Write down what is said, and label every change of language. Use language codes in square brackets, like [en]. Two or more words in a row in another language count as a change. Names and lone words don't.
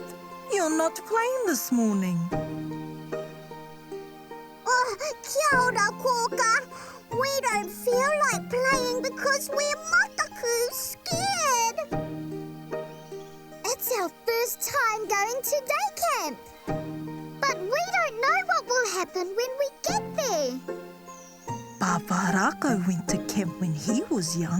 [en] You're not playing this morning. [mi] Oh, kia ora, Kōkā. [en] We don't feel like playing because we're mātaku scared. It's our first time going to day camp. But we don't know what will happen when we get there. Pāpā Rākau went to camp when he was young.